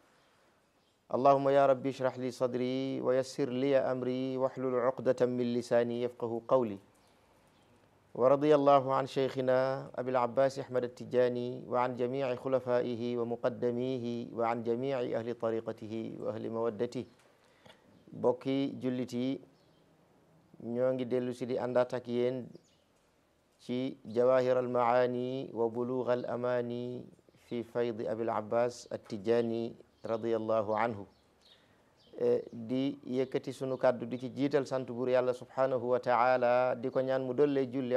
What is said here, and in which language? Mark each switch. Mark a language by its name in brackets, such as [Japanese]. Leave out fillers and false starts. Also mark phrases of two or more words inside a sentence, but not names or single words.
[Arabic] اللهم يا ربي اشرح لي صدري ويسر لي أمري واحلل عقدة من لساني يفقه قولي ورضي الله عن شيخنا أبي العباس أحمد التجاني وعن جميع خلفائه ومقدميه وعن جميع أهل طريقته وأهل مودته [Wolof] bokki jullit yi ñoo ngi dellu si di àndaat ak yéen ci jawahir al maani wa bulugh al amani fi fayd Abil Abbas at-Tijani [Arabic] رضي الله عنه [Wolof] di yëkkati sunu kàddu di ci jiital sant buur yàlla [Arabic] سبحانه وتعالى [Wolof] di ko ñaan mu dollee julli